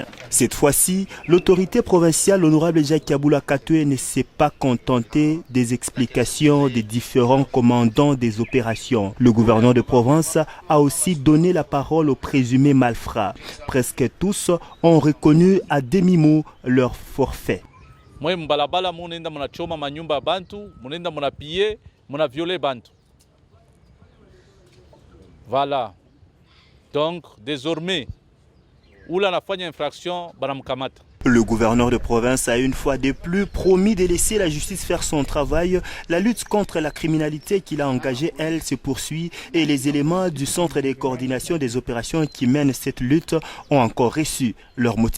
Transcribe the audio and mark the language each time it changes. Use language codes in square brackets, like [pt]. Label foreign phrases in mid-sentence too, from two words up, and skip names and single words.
[fr] Cette fois-ci, l'autorité provinciale, l'honorable Jacques Yaboula Katoué, ne s'est pas contenté des explications des différents commandants des opérations. Le gouverneur de Provence a aussi donné la parole aux présumés malfrats. Presque tous ont reconnu à demi-mot leur forfait. Moi, [sw] mbalabala munenda munachoma manyumba bantu, munenda munapiller, munavioler bantu. [fr] Voilà. Donc, désormais, où l'on a fait une infraction, banamkamata. Le gouverneur de province a une fois de plus promis de laisser la justice faire son travail. La lutte contre la criminalité qu'il a engagée, elle, se poursuit et les éléments du centre de coordination des opérations qui mènent cette lutte ont encore reçu leur motif.